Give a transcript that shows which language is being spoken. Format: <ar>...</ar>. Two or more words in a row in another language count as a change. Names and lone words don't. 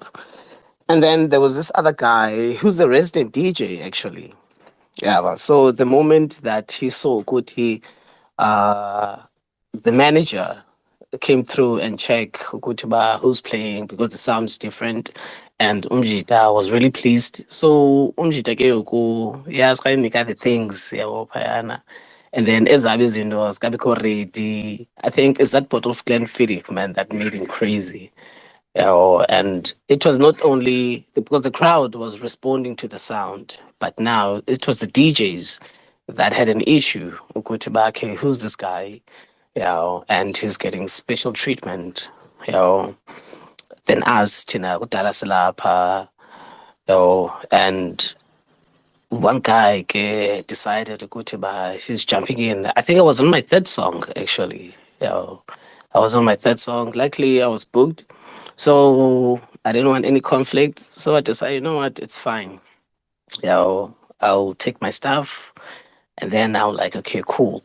<en>And then there was this other guy who's a resident DJ actually. Yeah, so the moment that he saw Kuti, uh, the manager came through and checked ukuthi who's playing because the sound's different. And Umjita was really pleased.</en> <zu>So Umjita ke yoku</zu> <en>yes, the things</en> <zu>yabo phayana. And then ezabe izinto zikabikho ready.</zu> <en>I think it's that bottle of Glenfiddich, man, that made him crazy. And it was not only because the crowd was responding to the sound, but now it was the DJs that had an issue. Ukuthi okay, who's this guy? And he's getting special treatment. Then us, Tina,</en> <zu>kudala silapha,</zu> <en>and one guy decided he's jumping in. I think I was on my third song actually. I was on my third song. Luckily, I was booked, so I didn't want any conflict. So I decided, you know what, it's fine. I'll take my stuff, and then I'm like, okay, cool.</en>